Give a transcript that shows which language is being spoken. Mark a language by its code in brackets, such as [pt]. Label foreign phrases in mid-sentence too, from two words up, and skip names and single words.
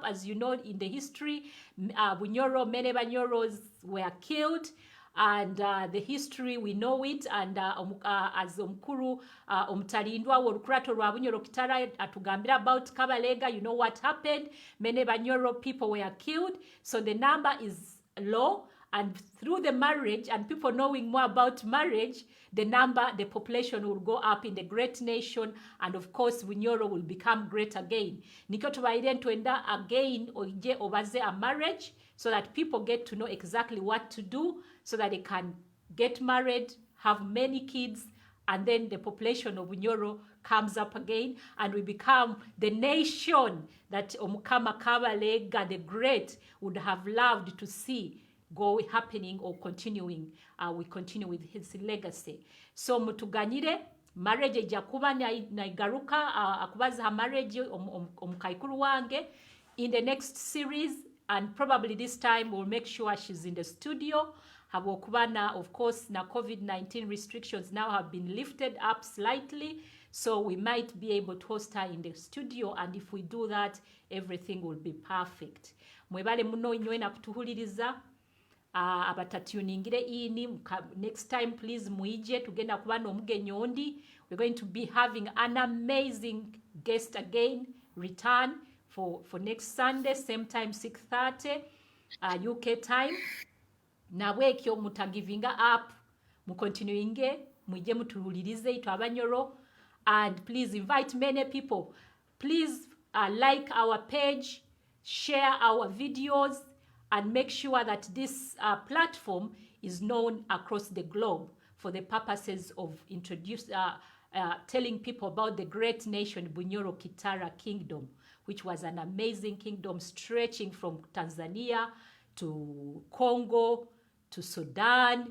[en] As you know, in the history, Bunyoro, many Banyoros were killed, and the history, we know it, and as [nyo] Omkuru Omtalindwa Worukurato Rwa Bunyoro Kitara atugambira [en] about Kabalega, you know what happened. Many Banyoro people were killed, so the number is low. And through the marriage and people knowing more about marriage, the population will go up in the great nation, and of course Bunyoro will become great again. [nyo] Niko tubaire ntwenda [en] again [nyo] oije obaze [en] a marriage, so that people get to know exactly what to do, so that they can get married, have many kids, and then the population of Bunyoro comes up again, and we become the nation that Omukama Kabalega the Great would have loved to see go happening or continuing. We continue with his legacy. [nyo] So mutuganyire marriage jakuba na igaruka akubaza marriage omukaikuru wange. [en] In the next series, and probably this time we'll make sure she's in the studio. Habokubana, of course, na COVID-19 restrictions now have been lifted up slightly, so we might be able to host her in the studio, and if we do that, everything will be perfect. [nyo] Mwebale muno inywe na kutuhuliriza. Abatatuningire ini [en] next time please [nyo] muije tugenda kubana omugenyi ondi. [en] We're going to be having an amazing guest again return for next Sunday, same time 6:30 UK time. [nyo] Na wekyo mutagivinga up mukontinuinge mwije mutuhulirize itu Abanyoro, [en] and please invite many people. Please like our page, share our videos, and make sure that this platform is known across the globe for the purposes of telling people about the great nation Bunyoro Kitara Kingdom, which was an amazing kingdom stretching from Tanzania to Congo to Sudan.